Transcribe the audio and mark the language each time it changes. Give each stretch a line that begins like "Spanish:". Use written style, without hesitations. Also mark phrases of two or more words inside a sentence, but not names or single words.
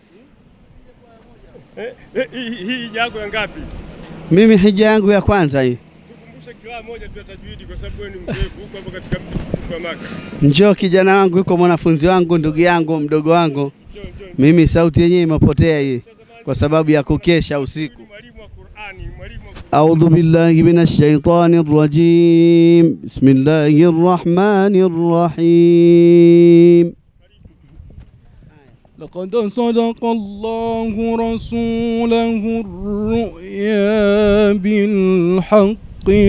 Swahili: Hii yako ya ngapi? Mimi hija yangu ya kwanza hii. Tukumbushe kila moja tu tajwidi kwa sababu wewe ni mzoefu huko hapo katika mji wa Maka. Njoo kijana wangu, yuko mwanafunzi wangu, ndugu yangu, mdogo wangu. Mimi sauti yenyewe imepotea hii kwa sababu ya kukesha usiku.
Arabic: أعوذ بالله من الشيطان الرجيم. بسم الله الرحمن الرحيم. لقد صدق الله رسوله الرؤيا بالحق